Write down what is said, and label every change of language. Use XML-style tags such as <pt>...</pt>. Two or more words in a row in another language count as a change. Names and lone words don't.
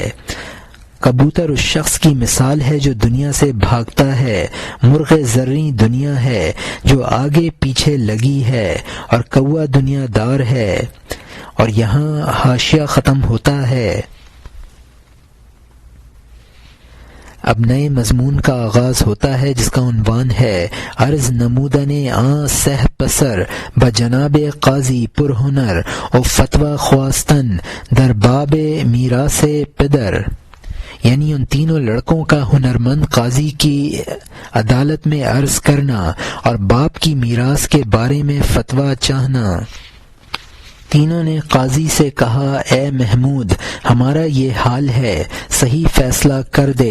<ur>کبوتر اس شخص کی مثال ہے جو دنیا سے بھاگتا ہے، مرغ زرعی دنیا ہے جو آگے پیچھے لگی ہے، اور کوا دنیا دار ہے۔ اور یہاں حاشیہ ختم ہوتا ہے۔ اب نئے مضمون کا آغاز ہوتا ہے جس کا عنوان ہے</ur> <fa>عرض نمودن سہ پسر بجناب قاضی پر ہنر و فتویٰ خواستن در باب میراث پدر،</fa> <ur>یعنی ان 3 لڑکوں کا ہنرمند قاضی کی عدالت میں عرض کرنا اور باپ کی میراث کے بارے میں فتویٰ چاہنا۔ تینوں نے قاضی سے کہا اے محمود، ہمارا یہ حال ہے، صحیح فیصلہ کر دے۔</ur>